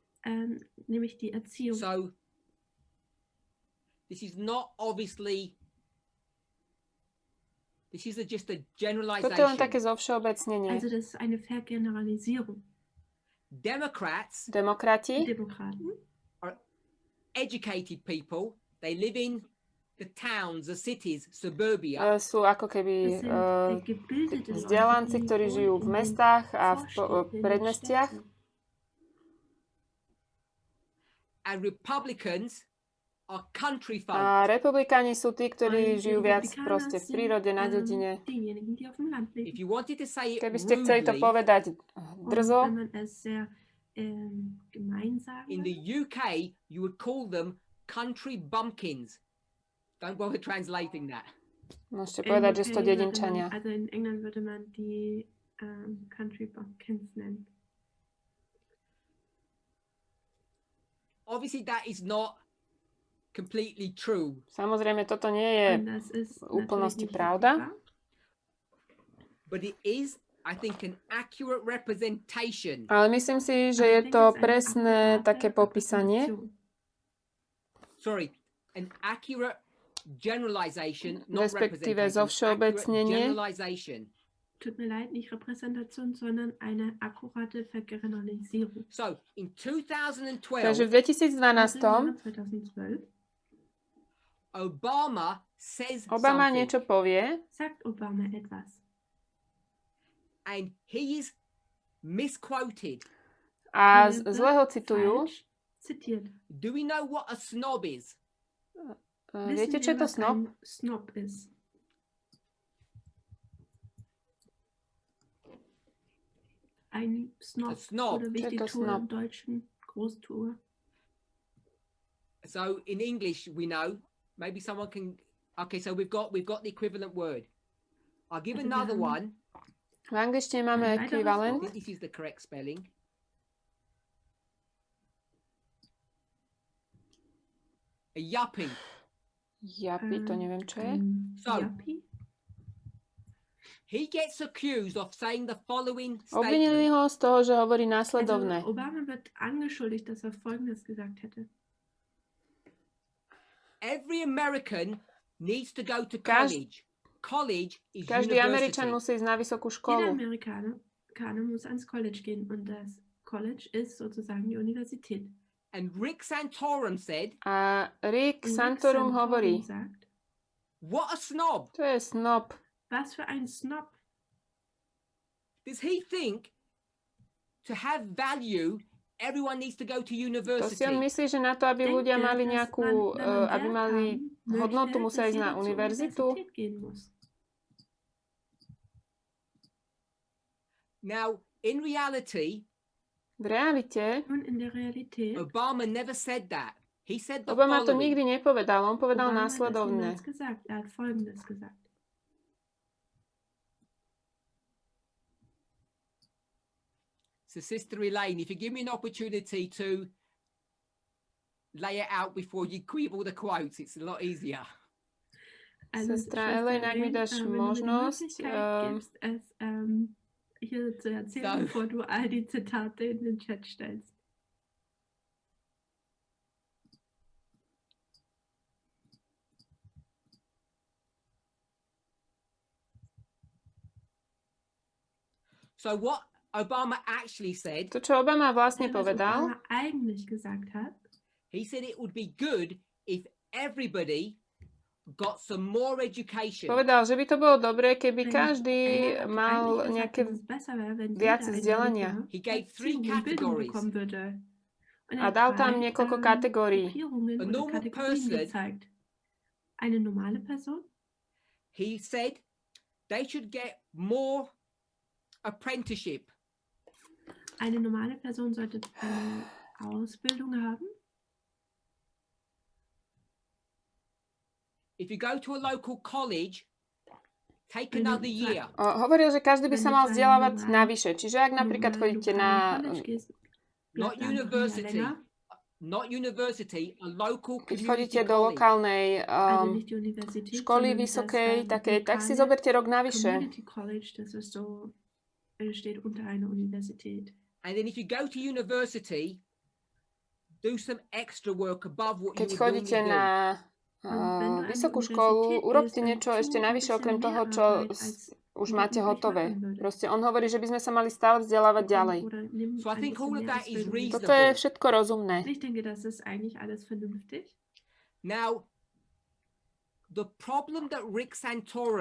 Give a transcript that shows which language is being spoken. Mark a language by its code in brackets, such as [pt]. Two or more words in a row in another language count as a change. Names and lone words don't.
[sk] Toto je len také zovšeobecnenie. Demokrati [en] are educated people. They live in the towns, the cities, suburbia. [sk] Sú ako keby vzdelanci, ktorí žijú v mestách a v predmestiach. [en] And Republicans are country folk. [sk] A republikáni sú tí, ktorí žijú viac proste v prírode, na dedine. Keby ste chceli to povedať drzo, [en] in the UK you would call them country bumpkins. Don't bother translating that. [sk] Môžete povedať, že sú to dedinčania. [de] Also in England würde man die [en] country bumpkins [de] nennen. [en] Obviously that is not completely true. [sk] Samozrejme, toto nie je v úplnosti pravda. [en] But it is, I think, an accurate representation. [sk] Ale myslím si, že je to presné také popísanie. [en] Sorry, an accurate generalization, not [sk] respektíve zovšeobecnenie. [de] Tut mir leid, nicht Repräsentation, sondern eine akkurate Vergeneralisierung. [en] So, in 2012, [sk] takže v 2012 Obama niečo povie. [de] Sagt Obama etwas. [en] And he is misquoted. [sk] A zle ho citujú. [en] Do we know what a snob is? [sk] Viete, čo je to snob? [en] Snob is. [de] Ein Snob. Oder Wichtigtour im Deutschen. Großtour. [en] So in English we know. Maybe someone can. Okay, so we've got the equivalent word. I'll give another one. [sk] V angličtine máme ekvivalent. [en] This is the correct spelling. A yuppie. [sk] Yuppie, to neviem, čo je. [en] So, he gets accused of saying the following [sk] Obvinili [en] statement. [sk] ho z toho, že hovorí následovné. [de] Also, Obama wird angeschuldigt, dass er Folgendes gesagt hätte. [en] Every American needs to go to college. College is [sk] Každý [en] university. [sk] Američan musí ísť na vysokú [de] Jeder [sk] školu. [de] Amerikaner muss ans College gehen und das College ist sozusagen die Universität. [en] And Rick Santorum said, [sk] A Rick Santorum hovorí, [de] sagt, [en] what a snob. [sk] to je snob. [de] was für ein Snob. [en] Does he think to have value, everyone needs to go to [sk] To si [en] university? [sk] on myslí, že na to, aby ľudia mali nejakú, aby mali hodnotu, musia ísť na univerzitu? [en] Now, in reality, [sk] V realite [en] Obama never said that. He said the [sk] Obama to [en] following. [sk] nikdy nepovedal, on povedal [de] Obama hat das [sk] následovné. [de] niemals gesagt. Er hat Folgendes gesagt. [en] So, Sister Elaine, if you give me an opportunity to lay it out before you give all the quotes, it's a lot easier. [sk] Sestra Elaine, ak mi dáš možnosť, [de] hier zu erzählen, bevor du all die Zitate in den Chat stellst. [en] So what Obama actually said, [sk] to, čo Obama vlastne [de] Was [sk] povedal, [de] Obama eigentlich gesagt hat, [en] he said it would be good if everybody got some more education. [sk] povedal, že by to bolo dobré, keby každý mal nejaké viac vzdelania. [en] He gave 3 categories. [sk] A dal tam niekoľko kategórií. [en] A normal person, [de] eine normale Person, [en] he said they should get more apprenticeship. [de] eine normale Person sollte eine Ausbildung haben. [en] If you go to a local college, take another year. [sk] Hovoril, že každý by sa mal vzdelávať navyše. Čiže ak napríklad chodíte na [en] Not university, a local [sk] keď [en] community [sk] chodíte do [en] college. [sk] lokálnej školy vysokej, takej, tak si zoberte rok navyše. [en] And then if you go to university, do some extra work above what [sk] Keď [en] you would [sk] chodíte [en] normally do. [sk] na vysokú školu, urobte niečo ešte navyše okrem toho, čo už máte hotové. Proste on hovorí, že by sme sa mali stále vzdelávať ďalej. [en] So I think all of that is [sk] Toto je [en] reasonable. [sk] všetko rozumné. [de] Ich denke, das ist eigentlich alles vernünftig. [en] Now, the problem that Rick Santorum